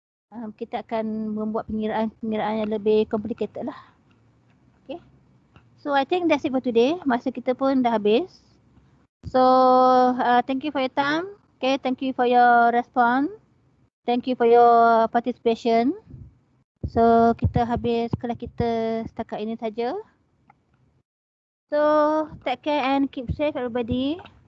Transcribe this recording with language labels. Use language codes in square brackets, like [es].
[ms] Kita akan membuat pengiraan yang lebih complicated lah. Okay. [en] So I think that's it for today. [ms] Masa kita pun dah habis. [en] So thank you for your time. Okay, thank you for your response. Thank you for your participation. [ms] So kita habis kelas kita setakat ini saja. [en] So take care and keep safe everybody.